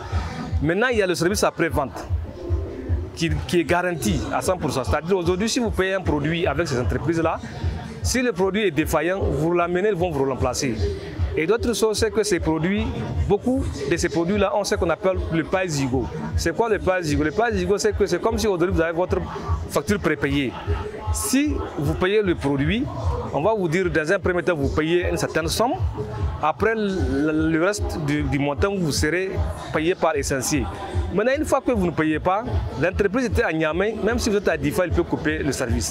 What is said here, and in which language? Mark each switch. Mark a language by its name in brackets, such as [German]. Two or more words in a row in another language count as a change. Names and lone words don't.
[French] Maintenant, il y a le service après-vente qui est garanti à 100%. C'est-à-dire aujourd'hui, si vous payez un produit avec ces entreprises-là, si le produit est défaillant, vous l'amenez, ils vont vous remplacer. Et d'autres choses, c'est que ces produits, beaucoup de ces produits-là, on sait qu'on appelle le [English] pay-as-you-go. [French] C'est quoi le [English] pay-as-you-go? [French] Le [English] pay-as-you-go, [French] c'est comme si aujourd'hui vous avez votre facture prépayée. Si vous payez le produit, on va vous dire dans un premier temps, vous payez une certaine somme. Après, le reste du montant, vous serez payé par l'essentiel. Maintenant, une fois que vous ne payez pas, l'entreprise était à Niamey, même si vous êtes à Difa, il peut couper le service.